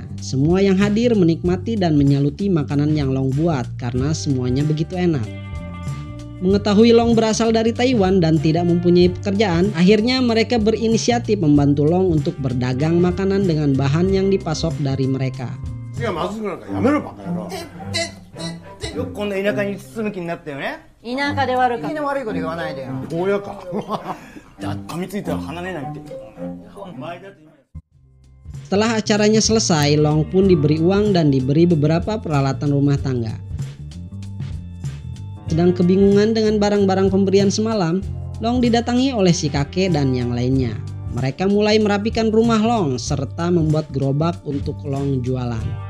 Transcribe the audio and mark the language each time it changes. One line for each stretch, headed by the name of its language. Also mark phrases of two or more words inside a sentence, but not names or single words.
Indonesian: Semua yang hadir menikmati dan menyaluti makanan yang Long buat karena semuanya begitu enak. Mengetahui Long berasal dari Taiwan dan tidak mempunyai pekerjaan, akhirnya mereka berinisiatif membantu Long untuk berdagang makanan dengan bahan yang dipasok dari mereka.
Japanese: いやまずくなんかやめろバカ野郎。よくこんな田舎に住む気になったよね。田舎で悪かった。悪いこと言わないでよ。親か。噛みついたら離れないって。
Indonesian: Setelah acaranya selesai, Long pun diberi uang dan diberi beberapa peralatan rumah tangga. Sedang kebingungan dengan barang-barang pemberian semalam, Long didatangi oleh si kakek dan yang lainnya. Mereka mulai merapikan rumah Long serta membuat gerobak untuk Long jualan.